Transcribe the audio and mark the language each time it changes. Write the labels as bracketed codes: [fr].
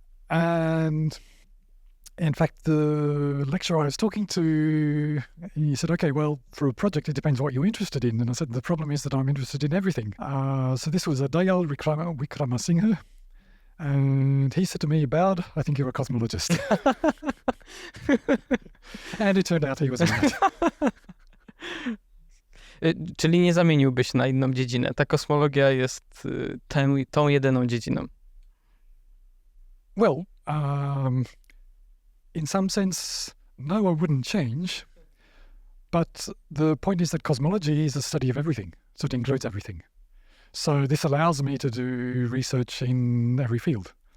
[en] And in fact, the lecturer I was talking to, he said, okay, well, for a project, it depends what you're interested in. And I said, the problem is that I'm interested in everything. So this was Dayal Wickramasinghe. And he said to me, Boud, I think you're a cosmologist. And it turned out he was right. [pl] Czyli nie zamieniłbyś na inną dziedzinę. Ta kosmologia jest tą jedyną dziedziną. [en] Well, in some sense, no, I wouldn't change. But the point is that cosmology is a study of everything. So it includes everything. So this allows me to do research in every field.